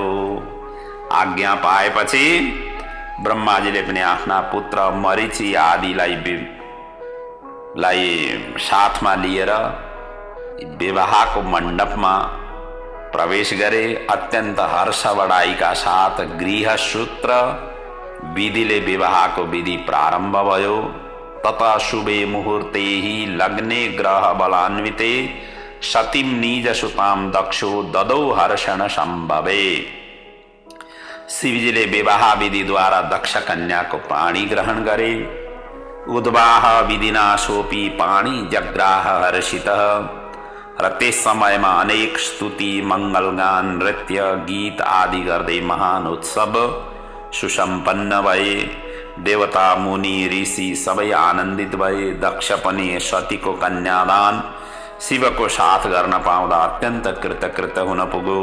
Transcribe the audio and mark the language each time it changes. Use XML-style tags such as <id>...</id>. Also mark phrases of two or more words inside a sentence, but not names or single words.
<ne>आज्ञा पाएपछि ब्रह्माजीले पनि आफ्ना पुत्र मरीचि आदिलाई साथमा लिएर विवाहको मण्डपमा प्रवेश गरे। अत्यन्त हर्ष बढाइका साथ गृहसूत्र विधिले विवाहको विधि प्रारम्भ भयो।</ne> <sa>तथा शुभे मुहूर्ते ही लग्ने ग्रह बलान्विते सतीम निज सुताम दक्षो ददौ हर्षण सम्भवे।</sa> <ne>शिवजीले विवाह विधिद्वारा दक्ष कन्याको पाणी ग्रहण गरे।</ne> <sa>उद्वाह विधिना सोपी पाणी जग्राह हर्षितः।</sa> <ne>र त्यस समयमा अनेक स्तुति, मङ्गलगान, नृत्य, गीत आदि गर्दै महान उत्सव सुसम्पन्न भए। देवता मुनि ऋषि सबै आनन्दित भए। दक्ष पनि सतीको कन्यादान शिवको साथ गर्न पाउँदा अत्यन्त कृतकृत हुन पुग्यो।</ne>